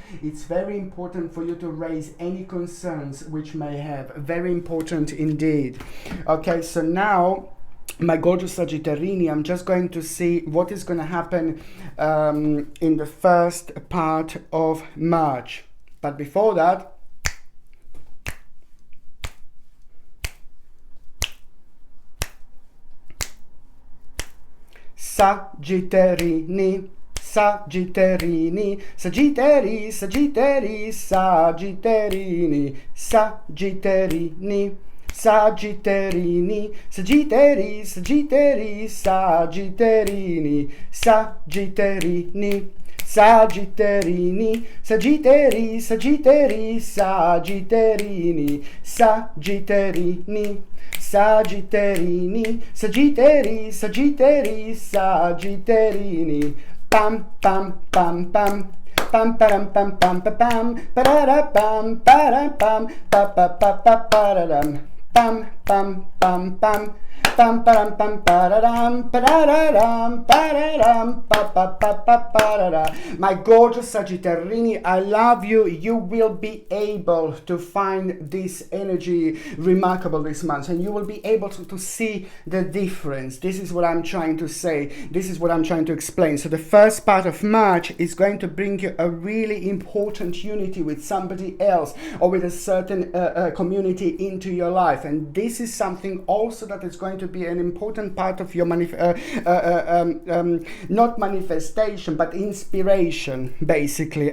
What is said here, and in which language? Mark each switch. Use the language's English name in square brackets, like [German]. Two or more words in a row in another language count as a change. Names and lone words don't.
[English] It's very important for you to raise any concerns which may have. Very important indeed. Okay, so now, my gorgeous Sagittarini, I'm just going to see what is going to happen in the first part of March. But before that, Sagittarini, Sagittarini, Sagittari, Sagittari, Sagittarini, Sagittarini, Sagittarini, Sagittari, Sagittari, Sagitterini, Sagitterini, Sagitterini, Sagittari, Sagittari, Sagitterini, Sagitterini, Sagitterini, Sagittari, Sagittari, Sagitterini, pam pam pam pam. Pam param pam pam pam pam parara pam para pam pa pa pa pa pararam pam pam pam pam pam param pam pararam pararam pararam pa pa pa pa parara. My gorgeous Sagittarini, I love you. You will be able to find this energy remarkable this month, and you will be able to see the difference. This is what I'm trying to say. This is what I'm trying to explain. So the first part of March is going to bring you a really important unity with somebody else or with a certain community into your life, and this is something also that is going to be an important part of your not manifestation but inspiration, basically.